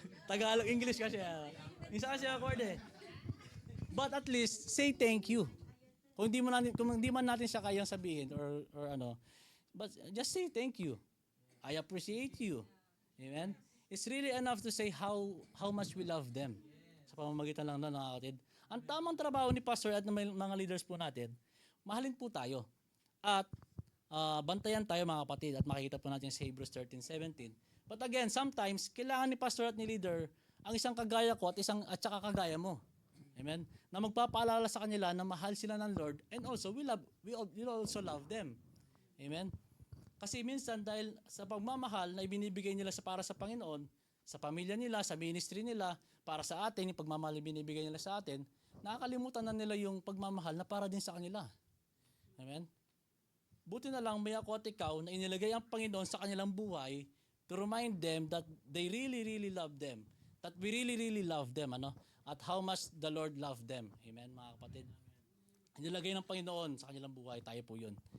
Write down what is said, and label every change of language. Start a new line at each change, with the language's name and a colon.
Filipino: Tagalog, English kasi. Minsan kasi awkward eh.
English: But at least, say thank you.
Filipino: Kung hindi man natin siya kayang sabihin or ano,
English: but just say thank you. I appreciate you. Amen? It's really enough to say how much we love them.
Filipino: Sa pamamagitan lang na nakakatid. Ang tamang trabaho ni pastor at ng mga leaders po natin, mahalin po tayo. At bantayan tayo mga kapatid at makikita po natin sa Hebrews 13:17.
English: But again, sometimes
Filipino: kailangan ni pastor at ni leader ang isang kagaya ko at saka kagaya mo. Amen? Na magpapaalala sa kanila na mahal sila ng Lord
English: and also we also love them.
Filipino: Amen? Kasi minsan dahil sa pagmamahal na ibinibigay nila para sa Panginoon, sa pamilya nila, sa ministry nila, para sa atin, yung pagmamahal na binibigay nila sa atin, nakakalimutan na nila yung pagmamahal na para din sa kanila. Amen? Buti na lang may ako at ikaw na inilagay ang Panginoon sa kanilang buhay
English: to remind them that they really, really love them. That we really, really love them.
Filipino: Ano? At
English: how much the Lord loved them.
Filipino: Amen, mga kapatid? Inilagay ng Panginoon sa kanilang buhay, tayo po yun.